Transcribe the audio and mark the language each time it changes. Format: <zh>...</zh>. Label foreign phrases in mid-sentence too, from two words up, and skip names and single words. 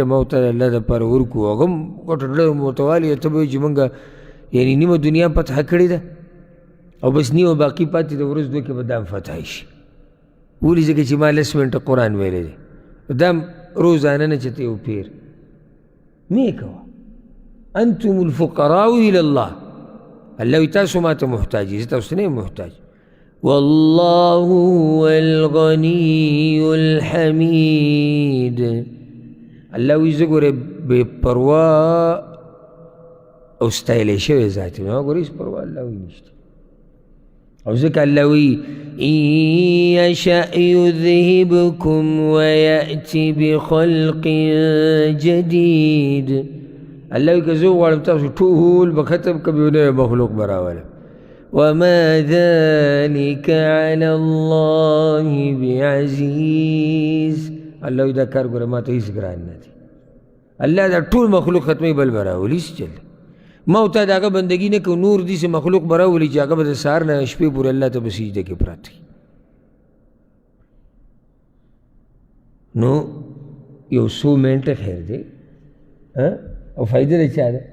<ps>ما ورته د الله دپاره ورکړو هغه هم غټه ډله ورته والي ته به وایي چې موږ یعنې نیمه دنیا فتح کړې ده او بس نیمه باقي پاتې د ورځ دوه کې به دا هم فتح شي ولې ځکه چې ما 10 منټه قرآن ویلی دی دا هم روزانه نه چې ته یو پیر مې کوه</ps> <ar>انتم الفقراء الى الله</ar> <ps>الله وی تاسو ما ته محتاج یې زه تاسو ته نه یم محتاج</ps> <ar>والله هو الغني الحمید</ar> <ps>الله وی زه ګورې بې پروا او ستایلی شوی ذات یم هغه ګورې هېڅ پروا الله وی نشته او ځکه الله وی</ps> <ar>إن يشأ يذهبكم ويأتي بخلق جديد.</ar> <ps>الله وی که زه وغواړم تاسو ټول به ختم کړم یو نوی مخلوق به راولم.</ps> <ar>وما ذلك على الله بعزيز.</ar> <ps>الله وی دا کار ګوره ما ته هېڅ ګران نه دی. الله دا ټول مخلوق ختموي بل به راولي هېڅ چل ما او تا د هغه بندګي نه کوو نور داسې مخلوق به راولي چې هغه به د سهار نه شپې پورې الله ته به سجده کې پراته وي. نو یو څو منټه خیر دی او فایده د چا ده؟</ps>